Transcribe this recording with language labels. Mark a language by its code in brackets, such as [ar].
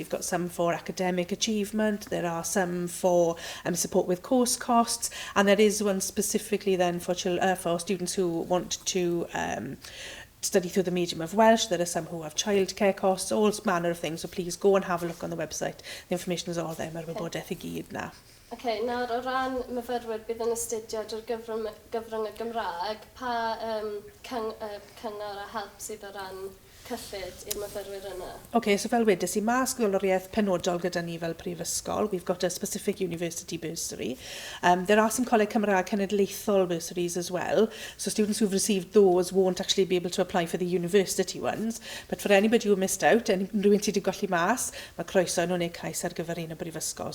[en] We've got some for academic achievement. There are some for support with course costs, and there is one specifically then for students who want to study through the medium of Welsh. There are some who have childcare costs, all manner of things, so please go and have a look on the website. The information is all there, [cy] mae'r wybodaeth I gyd na. Okay, nawr o ran myfyrwyr bydd yn astudio drwy'r gyfrwng y Gymraeg, pa cyngor a help sydd o ran cyllid i'r myfyrwyr yna? Okay, so fel wedys I, mae sgoloriaeth penodol gyda ni fel prifysgol. [en] We've got a specific university bursary. There are some Coleg Cymraeg cenedlaethol bursaries as well. So students who've received those won't actually be able to apply for the university ones. But for anybody who missed out, [cy] rhywun sydd wedi golli mas, mae croeso nhw'n eu cais ar gyfer un y brifysgol.